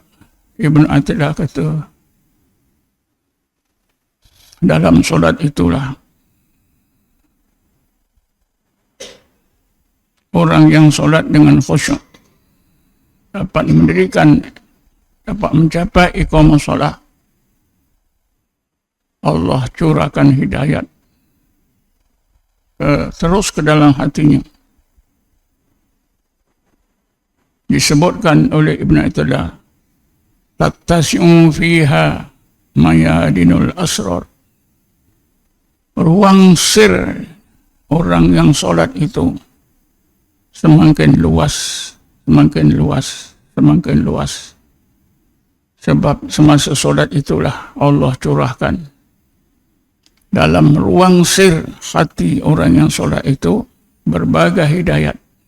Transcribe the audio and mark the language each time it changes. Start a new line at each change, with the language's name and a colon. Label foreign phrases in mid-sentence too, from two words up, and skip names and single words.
Malay: Ibn Athaillah kata, dalam solat itulah orang yang solat dengan khusyuk dapat mendirikan, dapat mencapai iqamah solat. Allah curahkan hidayat terus ke dalam hatinya. Disebutkan oleh Ibn Athaillah,
Arabic: تتسع فيها ميادين الأسرار.
Malay: Ruang sir orang yang solat itu semakin luas, semakin luas, semakin luas. Sebab semasa solat itulah Allah curahkan dalam ruang sir hati orang yang solat itu berbagai hidayat.